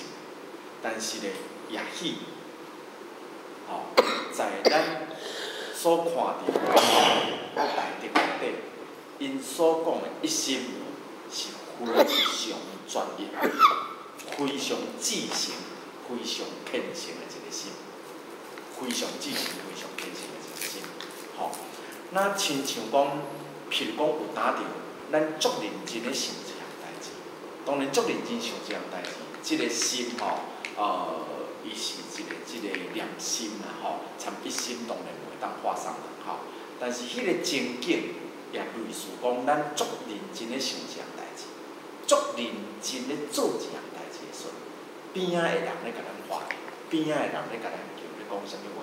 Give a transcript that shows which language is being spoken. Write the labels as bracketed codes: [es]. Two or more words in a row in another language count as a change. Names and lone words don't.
[nan] 但是咧，也许，在咱所看到大德内底，因所讲的一心是非常专一、非常至诚、非常虔诚的一个心，非常至诚、非常虔诚的一个心。那亲像讲，譬如讲有打着，咱足认真咧想一项代志，当然足认真想一项代志，这个心伊是一个良心啦，参一心当然袂当画上等号。但是迄个情景也类似讲，咱足认真咧想一项代志，足认真咧做一项代志的时阵，边仔的人咧甲咱画，边仔的人咧甲咱叫咧讲啥物话？